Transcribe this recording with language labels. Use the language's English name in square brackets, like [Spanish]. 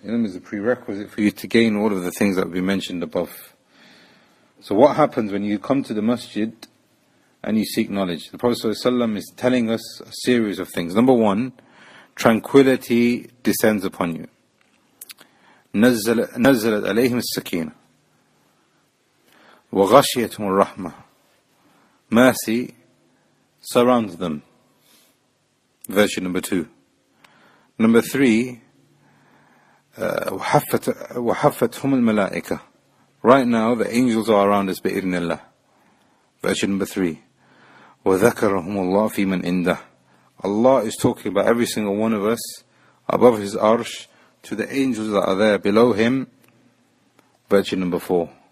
[English] Ilm is a prerequisite for you to gain all of the things that we mentioned above. So what happens when you come to the masjid and you seek knowledge? The Prophet ﷺ is telling us a series of things. Number one, tranquility descends upon you. [Arabic] نزلت عليهم السكينة وغشيتهم الرحمة. [English] Mercy surrounds them. Verse number 2. Number 3, وحفتهم الملائكة. Right now the angels are around us بإذن الله. [Arabic] Verse number 3. وذكرهم الله في من عنده. [English] Allah is talking about every single one of us above His arsh to the angels that are there below Him. Virtue number 4.